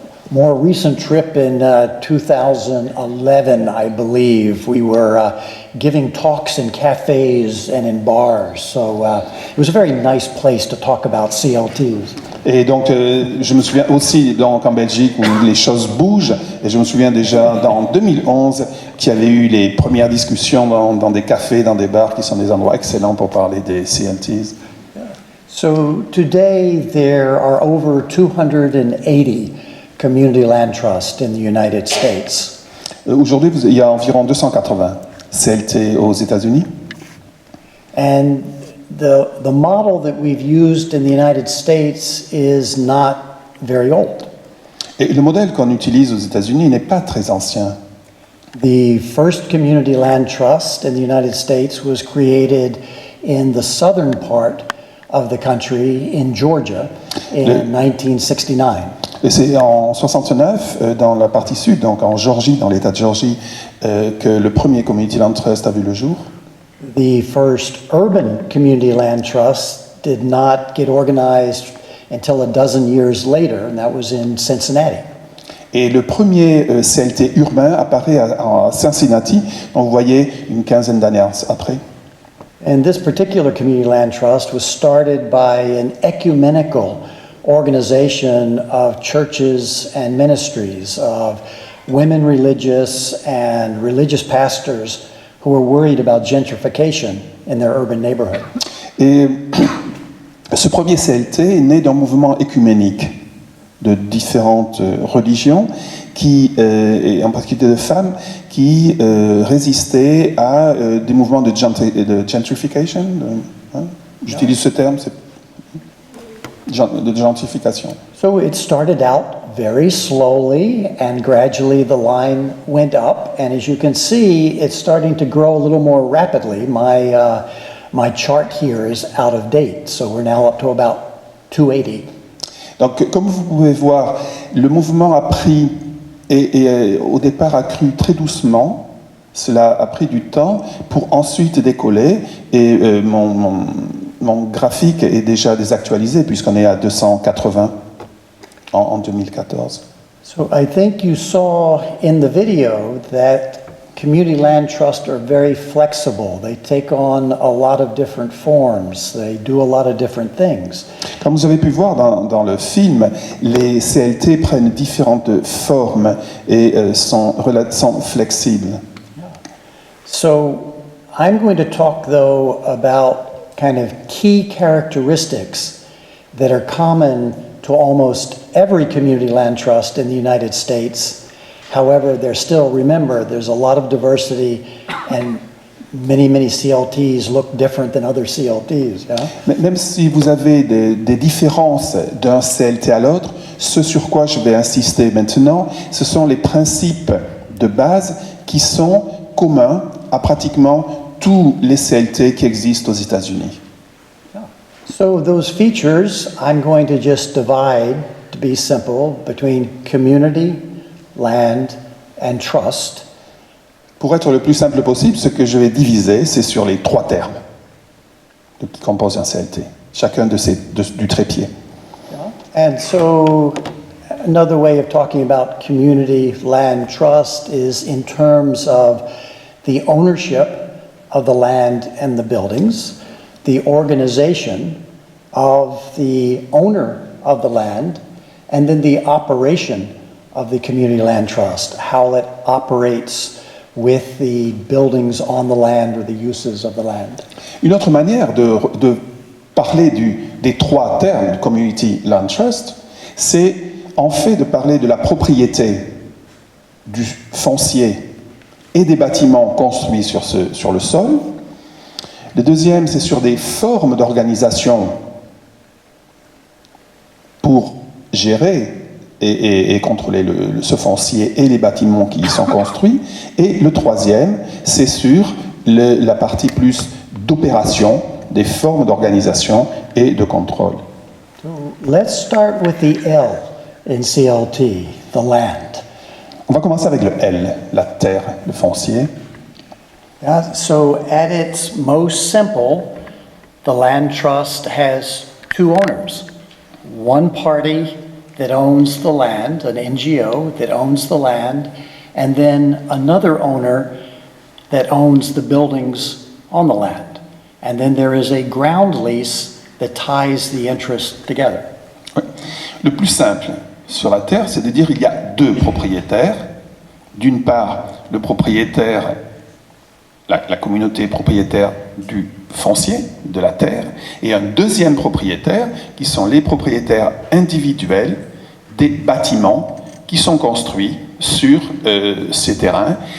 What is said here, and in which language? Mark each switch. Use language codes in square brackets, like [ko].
[en] more recent trip in 2011, I believe, we were giving talks in cafes and in bars. So it was a very nice place to talk about CLTs. [fr] Et donc, je me souviens aussi donc, en Belgique où les choses bougent. Et je me souviens déjà en 2011 qu'il y avait eu les premières discussions dans des cafés, dans des bars, qui sont des endroits excellents pour parler des CLTs. [en] So today there are over 280 community land trusts in the United States. [fr] Aujourd'hui, il y a environ 280 CLT aux États-Unis. [en] And the model that we've used in the United States is not very old. [fr] Et le modèle qu'on utilise aux États-Unis n'est pas très ancien. [en] The first community land trust in the United States was created in the southern part of the country in Georgia in 1969. [fr] Et c'est en 69, dans la partie sud, donc en Georgie, dans l'État de Georgie, que le premier Community Land Trust a vu le jour. [en] The first urban community land trust did not get organized until a dozen years later, and that was in Cincinnati. [fr] Et le premier CLT urbain apparaît à Cincinnati, donc vous voyez une quinzaine d'années après. [en] And this particular community land trust was started by an ecumenical organization of churches and ministries, of women religious and religious pastors who were worried about gentrification in their urban neighborhood. [fr] Et ce premier CLT est né d'un mouvement écuménique de différentes religions, et en particulier de femmes, qui résistaient à des mouvements de gentrification. J'utilise ce terme, de gentrification. [en] So it started out very slowly, and gradually the line went up, and as you can see, it's starting to grow a little more rapidly. My chart here is out of date, so we're now up to about 280. [fr] Donc, comme vous pouvez voir, le mouvement a pris, et au départ a cru très doucement. Cela a pris du temps pour ensuite décoller, et mon graphique est déjà désactualisé puisqu'on est à 280 en 2014. [en] So I think you saw in the video that community land trusts are very flexible. They take on a lot of different forms. They do a lot of different things. [fr] Comme vous avez pu voir dans le film, les CLT prennent différentes formes et sont flexibles. [en] So I'm going to talk though about kind of key characteristics that are common to almost every community land trust in the United States. However, remember, there's a lot of diversity, and many CLTs look different than other CLTs. Yeah? [fr] Même si vous avez des différences d'un CLT à l'autre, ce sur quoi je vais insister maintenant, ce sont les principes de base qui sont communs à pratiquement tous les CLT qui existent aux États-Unis. [en] So those features, I'm going to just divide, to be simple, between community, land, and trust. [fr] Pour être le plus simple possible, ce que je vais diviser, c'est sur les trois termes qui composent un CLT, chacun du trépied. [en] And so another way of talking about community land trust is in terms of the ownership of the land and the buildings, the organization of the owner of the land, and then the operation of the community land trust, how it operates with the buildings on the land or the uses of the land. [fr] Une autre manière de parler des trois termes Community Land Trust, c'est en fait de parler de la propriété du foncier et des bâtiments construits sur le sol. Le deuxième, c'est sur des formes d'organisation pour gérer et contrôler ce foncier et les bâtiments qui y sont construits. Et le troisième, c'est sur la partie plus d'opération, des formes d'organisation et de contrôle. [en] So let's start with the L in CLT, the land. [fr] On va commencer avec le L, la terre, le foncier. [en] Yeah, so at its most simple, the land trust has two owners. One party that owns the land, an NGO that owns the land, and then another owner that owns the buildings on the land. And then there is a ground lease that ties the interest together. [fr] Ouais. Le plus simple sur la terre, c'est de dire qu'il y a deux propriétaires. D'une part, le propriétaire, la communauté propriétaire du foncier, de la terre, et un deuxième propriétaire, qui sont les propriétaires individuels des bâtiments qui sont construits sur ces terrains.